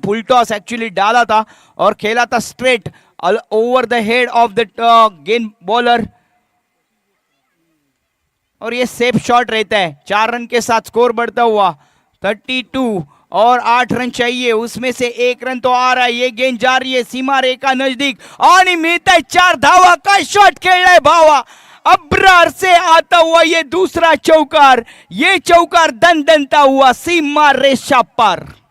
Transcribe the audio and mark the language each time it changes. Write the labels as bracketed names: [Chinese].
[Hindi] Full toss actually डाला था और खेला था straight over the head of the गेंद बॉलर, और ये सेफ शॉट रहता है। 4 रन के साथ स्कोर बढ़ता हुआ 32 और 8 रन चाहिए, उसमें से 1 रन तो आ रहा है। ये गेंद जा रही है सीमा रेखा नजदीक [Marathi] आणि मिळतंय 4 धावा। का शॉट खेळलाय भावा [Hindi] अब्रार से आता हुआ ये दूसरा चौकार। ये चौकार दनदनता हुआ सीमा रेखा पार।